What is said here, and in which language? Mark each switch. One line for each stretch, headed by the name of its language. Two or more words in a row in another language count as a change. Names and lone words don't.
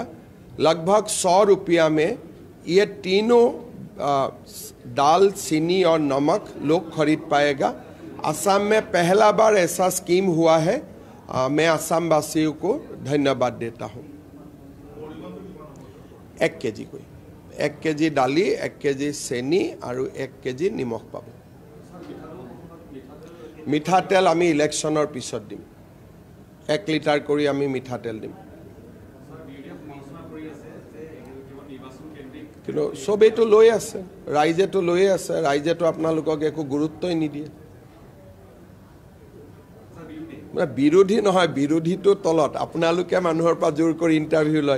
Hindi: लगभग 100 रुपया में ये तीनों दाल, चीनी और नमक लोग खरीद पाएगा। असम में पहला बार ऐसा स्कीम हुआ है। मैं असम वासियों को धन्यवाद देता हूँ।
Assamese: 1 কেজি কৈ 1 কেজি দাইল, 1 কেজি চেনি আৰু 1 কেজি নিমখ পাব। মিঠাতেল আমি ইলেকশ্যনৰ পিছত দিম। 1 লিটাৰ কৰি আমি মিঠাতেল দিম। কিন্তু সবেইতো লৈ আছে, ৰাইজেতো লৈ আছে, ৰাইজেতো আপোনালোকক একো গুৰুত্বই নিদিয়ে। বিৰোধী নহয়, বিৰোধীটো তলত আপোনালোকে মানুহৰ পৰা জোৰ কৰি ইণ্টাৰভিউ লয়।